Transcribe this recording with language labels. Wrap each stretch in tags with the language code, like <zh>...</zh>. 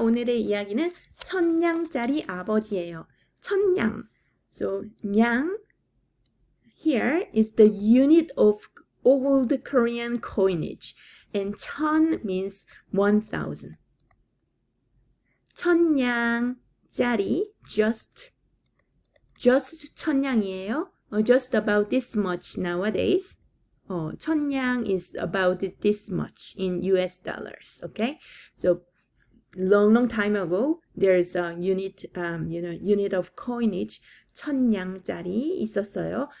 <ko>오늘의 이야기는 천냥짜리 아버지예요. 천냥.</ko> <en>So, 냥 here is the unit of old Korean coinage. And 천 means 1000.</en> <ko>천냥짜리 just 천냥이에요.</ko> <en>Just about this much nowadays. 천냥 is about this much in US dollars. Okay, so long time ago, there's a unit, unit of coinage.</en> <ko>천냥짜리 있었어요.</ko>